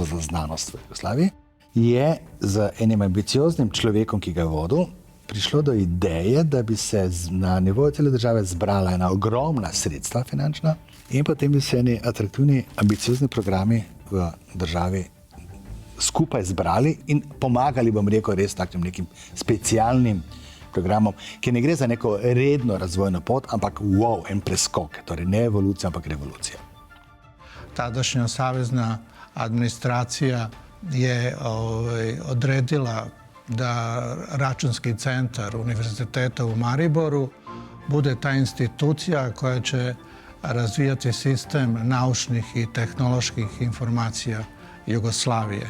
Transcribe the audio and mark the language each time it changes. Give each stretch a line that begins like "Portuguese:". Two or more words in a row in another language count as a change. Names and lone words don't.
Slovenian: za znanost v Jugoslaviji, je z enim ambicioznim človekom, ki ga je vodil, prišlo do ideje, da bi se na nivoju cele države zbrala ena ogromna sredstva finančna in potem bi se eni atraktivni, ambiciozni programi v državi skupaj zbrali in pomagali, bom rekel, res takim nekim specialnim programom, ki ne gre za neko redno razvojno pot, ampak en preskok, torej ne evolucija, ampak revolucija.
Serbian: Tadašnja savezna administracija je odredila da Računski centar Univerziteta u Mariboru bude ta institucija koja će razvijati sistem naučnih i tehnoloških informacija Jugoslavije.